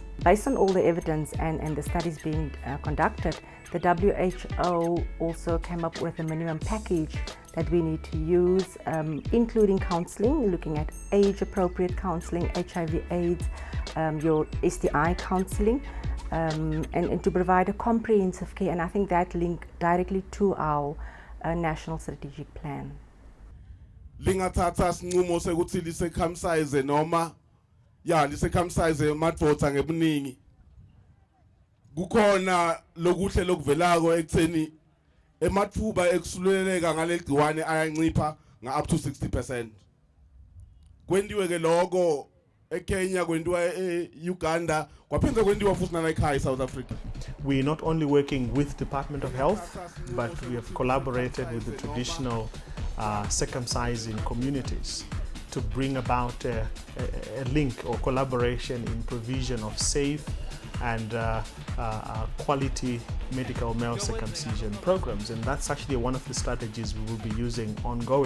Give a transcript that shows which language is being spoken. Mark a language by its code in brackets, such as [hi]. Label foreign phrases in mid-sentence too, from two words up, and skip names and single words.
[en] Based on all the evidence and the studies being conducted, the WHO also came up with a minimum package that we need to use, including counseling, looking at age-appropriate counseling, HIV/AIDS, your STI counseling, and to provide a comprehensive care. And I think that linked directly to our national strategic plan. [ss] Lingathatha sinqumo sekuthi lisekhamsize noma lisekhamsize madvodza ngebuningi. Kukhona lokuhle lokuvelako ekutheni emathuba ekusuleleka ngaleli gciwane ayancipha nga [en] up to [ss] 60%. Kwendiwe ke lokho eKenya, kwendiwa eUganda, kwaphinde kwendiwa futhi nala ekhaya South Africa. [en] We're not only working with Department of Health, but we have collaborated with the traditional circumcising communities to bring about a link or collaboration in provision of safe and quality medical male circumcision programs, and that's actually one of the strategies we will be using ongoing.